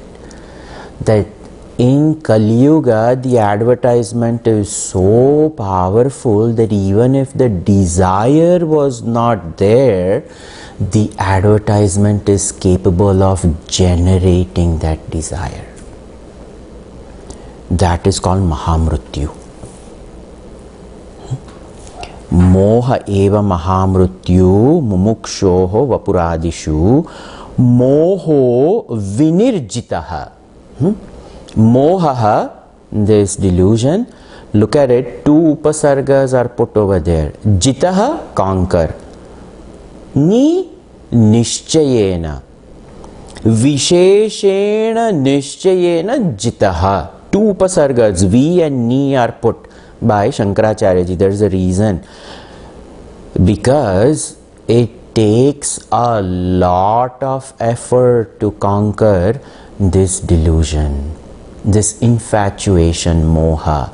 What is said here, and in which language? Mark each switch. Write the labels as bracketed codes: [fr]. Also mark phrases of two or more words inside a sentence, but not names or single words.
[en] That in Kali Yuga, the advertisement is so powerful that even if the desire was not there, the advertisement is capable of generating that desire. That is called Mahamrityu. [sa] मोह एव महामृत्युः मुमुक्षोः वपुरादिषु मोहो विनिर्जितः. Mohaha, [en] this delusion, look at it, two upasargas are put over there. Jitaha, conquer. [sa] नि निश्चयेन. विशेषेण निश्चयेन जितः. [en] Two upasargas, vi and ni, are put by Shankaracharya. There is a reason. Because it takes a lot of effort to conquer this delusion, this infatuation, moha.